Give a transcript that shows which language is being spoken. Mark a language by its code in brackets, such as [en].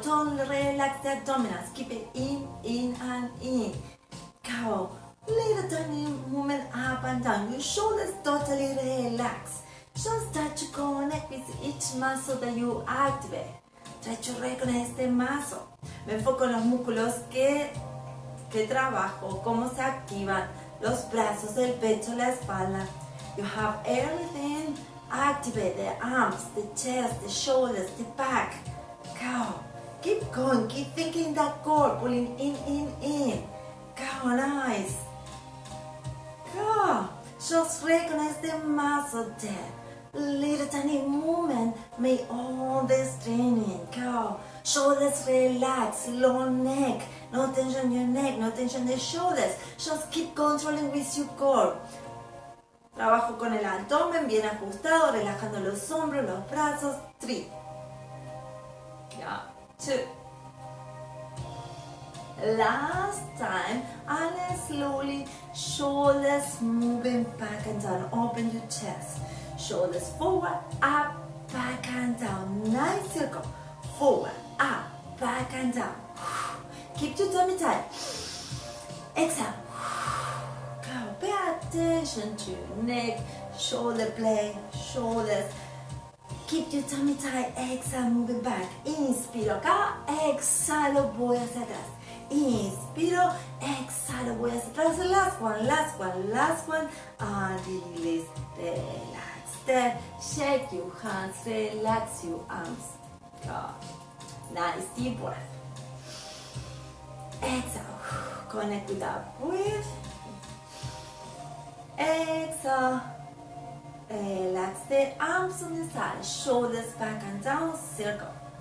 [en] Don't relax the abdominals. Keep it in and in. Go. Little tiny movement up and down. Your shoulders totally relax. Just try to connect with each muscle that you activate. Try to recognize the muscle. [es] Me enfoco en los músculos que trabajo, cómo se activan los brazos, el pecho, la espalda. [en] You have everything activate, the arms, the chest, the shoulders, the back. Go. Keep going. Keep thinking that core. Pulling in. Go. Nice. Go. Just recognize the muscle there. Little tiny movement make all the straining. Go. Shoulders relax. Long neck. No tension in your neck. No tension in the shoulders. Just keep controlling with your core. [es] Trabajo con el abdomen bien ajustado, relajando los hombros, los brazos. [en] 3. Yeah. 2. Last time, and slowly, shoulders moving back and down. Open your chest. Shoulders forward, up, back and down. Nice circle. Forward, up, back and down. Keep your tummy tight. Exhale. Go. Pay attention to your neck, shoulder blade, shoulders. Keep your tummy tight. Exhale, moving back. [es] Inspiro acá. Exhalo, voy hacia atrás. Inspiro, exhalo, voy hacia atrás. [en] Last one. And release, relax. Then shake your hands, relax your arms. Go. Nice, deep breath. Exhale, connect with that breath. Exhale, relax the arms on the side, shoulders back and down, circle.